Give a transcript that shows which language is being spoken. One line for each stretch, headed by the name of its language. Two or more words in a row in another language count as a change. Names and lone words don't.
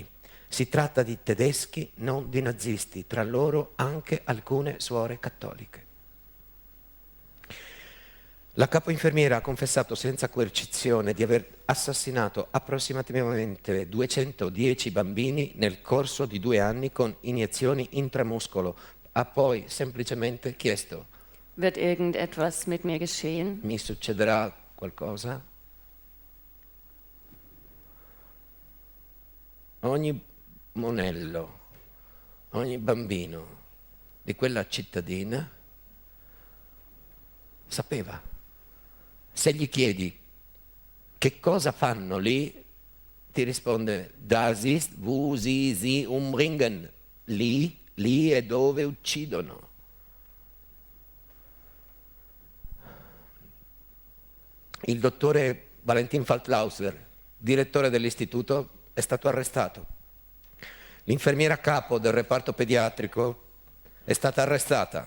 Italian: Si tratta di tedeschi, non di nazisti, tra loro anche alcune suore cattoliche. La capoinfermiera ha confessato senza coercizione di aver assassinato approssimativamente 210 bambini nel corso di 2 anni con iniezioni intramuscolo. Ha poi semplicemente chiesto:
German: Wird irgendetwas mit mir geschehen?
Italian: mi succederà qualcosa? Ogni monello, ogni bambino di quella cittadina sapeva. Se gli chiedi che cosa fanno lì, ti risponde:
German: das ist, wo sie umbringen.
Italian: Lì è dove uccidono. Il dottore Valentin Faltlauser, direttore dell'istituto, è stato arrestato. L'infermiera capo del reparto pediatrico è stata arrestata.